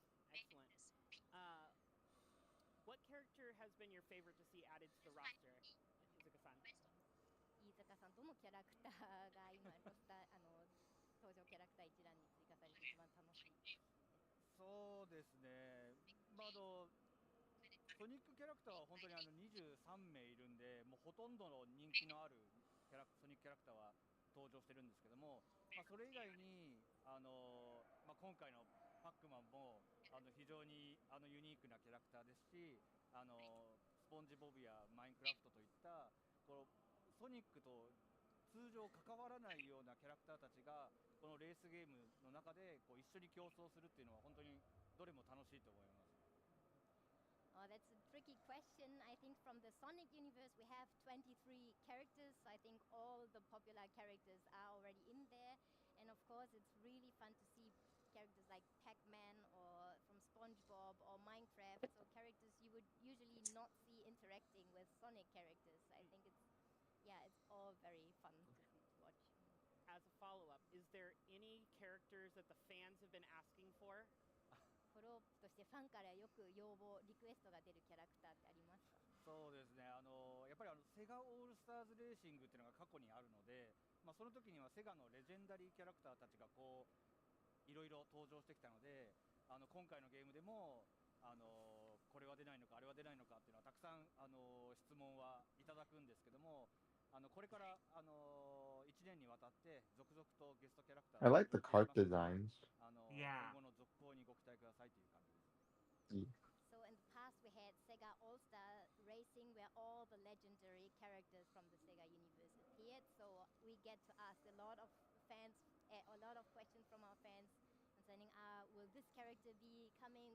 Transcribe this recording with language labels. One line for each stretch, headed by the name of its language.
English: Excellent. What character has been your favorite to see added to the roster, Izuka-san?
Japanese: 飯坂さん、どのキャラクターが今ロスター登場キャラクター一覧に追加されて一番楽しいですか。そうですね。ソニックキャラクターは本当に23名いるんで、もうほとんどの人気のあるソニックキャラクターは登場してるんですけども、それ以外に今回のパックマンも非常にユニークなキャラクターですし、スポンジボブやマインクラフトといったソニックと通常関わらないようなキャラクターたちがこのレースゲームの中で一緒に競争するっていうのは本当にどれも楽しいと思います。
English: That's a tricky question. I think from the Sonic universe, we have 23 characters. So I think all the popular characters are already in there. And of course, it's really fun to see characters like Pac-Man or from SpongeBob or Minecraft. So characters you would usually not see interacting with Sonic characters. I think it's all very fun to watch. As a follow-up, is there any characters that the fans have been asking for?
Japanese: フォローアップとしてファンからよく要望、リクエストが出るキャラクターってありますか？そうですね、やっぱりセガオールスターズレーシングっていうのが過去にあるので、その時にはセガのレジェンダリーキャラクターたちがこういろいろ登場してきたので、今回のゲームでもこれは出ないのかあれは出ないのかっていうのはたくさん質問はいただくんですけども、これから1年にわたって続々とゲストキャラクター
English: I like the cart designs.
Japanese: 今後の続行にご期待くださいという感じです。
English: So in the past we had Sega All-Star Racing where all the legendary characters from the Sega universe appeared. So we get to ask a lot of fans, a lot of questions from our fans concerning, will this character be coming?